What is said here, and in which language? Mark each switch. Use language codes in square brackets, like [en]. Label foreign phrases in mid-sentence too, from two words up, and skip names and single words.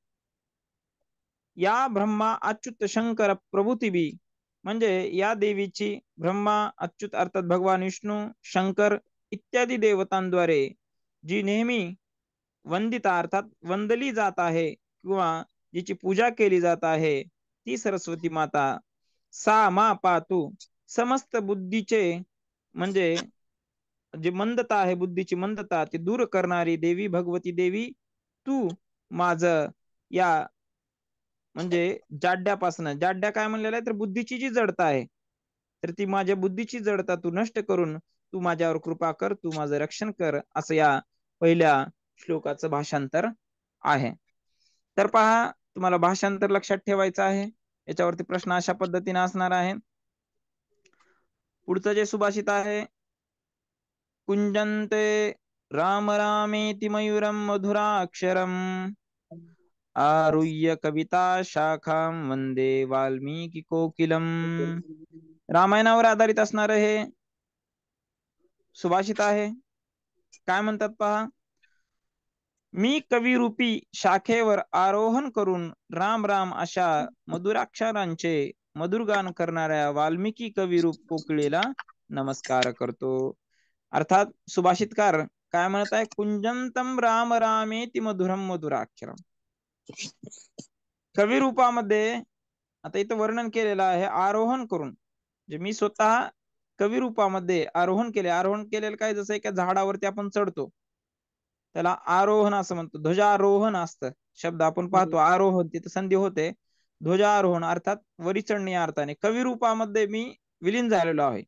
[sa] या ब्रह्मा अच्युत शंकर प्रभृती, [mr] म्हणजे या देवीची ब्रह्मा, अच्युत अर्थात भगवान विष्णू, शंकर इत्यादी देवतांद्वारे जी नेहमी वंदिता अर्थात वंदली जात आहे किंवा जिची पूजा केली जात आहे, ती सरस्वती माता. [sa] सा मा पातु, [mr] समस्त बुद्धीचे म्हणजे जे मंदता आहे, बुद्धीची मंदता ती दूर करणारी देवी भगवती देवी तू माझ या म्हणजे जाड्यापासून, जाड्या काय म्हणलेलं आहे तर बुद्धीची जी जडता आहे, तर ती माझ्या बुद्धीची जडता तू नष्ट करून तू माझ्यावर कृपा कर, तू माझं रक्षण कर, असं या पहिल्या श्लोकाचं भाषांतर आहे. तर पहा, तुम्हाला भाषांतर लक्षात ठेवायचं आहे. याच्यावरती प्रश्न अशा पद्धतीने असणार आहे. पुढचं जे सुभाषित आहे, [sa] कुंजन्ते राम रामेति मयूरम मधुराक्षरम आरुह्य कविता शाखां वंदे वाल्मीकि कोकिलम. [mr] रामायणावर आधारित असणार हे सुभाषित आहे. काय म्हणतात पहा, मी कविरूपी शाखेवर आरोहण करून राम राम अशा मधुराक्षरांचे मधुरगान करणाऱ्या वाल्मिकी कविरूप कोकिळेला नमस्कार करतो. अर्थात सुभाषितकार काय म्हणत आहे, [sa] कुंजंतम राम रामेति मधुरम मधुराक्षरम. [mr] कविरूपामध्ये आता इथं वर्णन केलेलं आहे आरोहण करून, जे मी स्वतः कविरूपामध्ये आरोहण केले. आरोहण केलेलं काय, जसं एका झाडावरती आपण चढतो त्याला आरोहण असं म्हणतो. ध्वजारोहण असतं शब्द आपण पाहतो, आरोहण तिथं संधी होते. ध्वजारोहण अर्थात वरी चढणे या अर्थाने कविरूपामध्ये मी विलीन झालेलो आहे.